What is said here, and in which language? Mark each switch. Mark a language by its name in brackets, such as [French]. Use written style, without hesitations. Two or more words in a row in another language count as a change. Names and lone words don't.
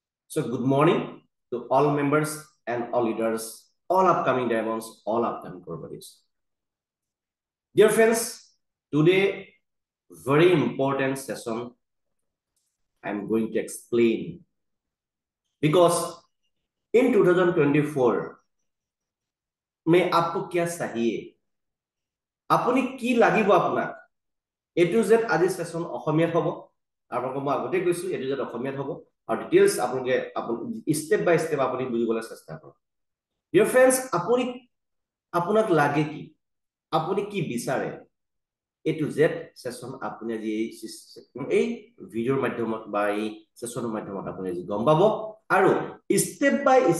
[English] So good morning to all members and all leaders, all upcoming diamonds, all upcoming core bodies. Dear friends, today very important session I'm going to explain because in 2024 [Hindi] में आपको क्या चाहिए [English] আপুনি [Assamese] কি লাগিব আপোনাক [English] A to Z [Assamese] আজি সেশন অসমীয়াত হ'ব আপোনাক মই আগতে কৈছো [English] A to Z [Assamese] অসমীয়াত হ'ব আৰু ডিটেইলছ আপোনাক [English] step by step [Assamese] আপুনি বুজিবলৈ চেষ্টা কৰক [English] dear friends [Assamese] আপুনি আপোনাক লাগে কি আপুনি কি বিচাৰে [English] A to Z [Assamese] সেশন আপুনি আজি এই ভিডিওৰ মাধ্যমত বা এই সেশনৰ মাধ্যমত আপুনি আজি গম পাব আৰু [English] step by